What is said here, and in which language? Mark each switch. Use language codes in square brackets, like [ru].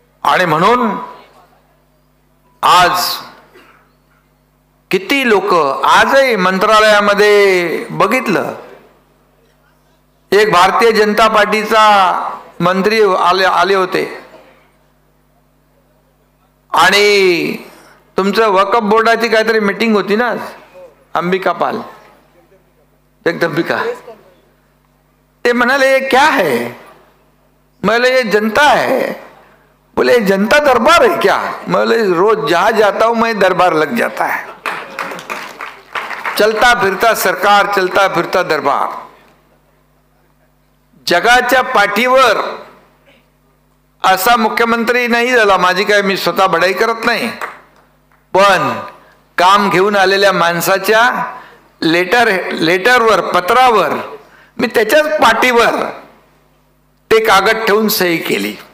[mr] आणि म्हणून आज किती लोक, आजही मंत्रालयामध्ये बघितलं, एक भारतीय जनता पार्टीचा मंत्री आले होते आणि तुमचं वक्फ बोर्डाची काहीतरी मीटिंग होती ना, अंबिका पाल, जगदंबिका, ते म्हणाले [hi] ये क्या है? बोले ये जनता है. बोले जनता दरबार है क्या? बोले रोज जहां जाता हूं मैं दरबार लग जाता है. चलता फिरता सरकार, चलता फिरता दरबार. [mr] जगाच्या पाठीवर असा मुख्यमंत्री नाही झाला. माझी काय, मी स्वतः बढाई करत नाही, पण काम घेऊन आलेल्या माणसाच्या लेटरवर, पत्रावर मी त्याच्याच पाठीवर ते कागद ठेवून सही केली.